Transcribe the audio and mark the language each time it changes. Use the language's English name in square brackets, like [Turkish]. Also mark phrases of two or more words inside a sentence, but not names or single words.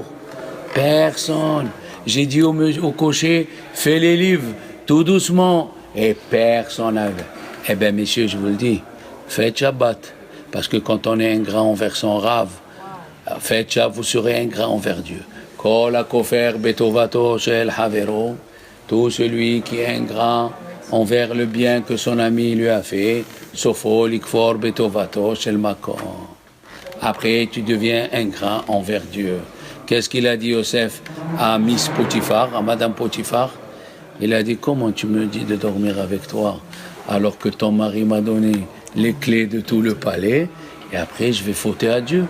[French] Personne. J'ai dit au cocher, fais les livres, tout doucement. Et personne n'avait. Eh bien, messieurs, je vous le dis, faites Shabbat. Parce que quand on est ingrat envers son Rav, faites Shabbat, vous serez ingrat envers Dieu. [Hebrew] כל הכופר בטובתו של חברו. [French] Tout celui qui est ingrat envers le bien que son ami lui a fait, [Hebrew] סופו לכפור בטובתו של מקום. [French] Après, tu deviens ingrat envers Dieu. Qu'est-ce qu'il a dit Yosef à Miss Potiphar, à Madame Potiphar? Il a dit, comment tu me dis de dormir avec toi alors que ton mari m'a donné les clés de tout le palais et après je vais fauter à Dieu?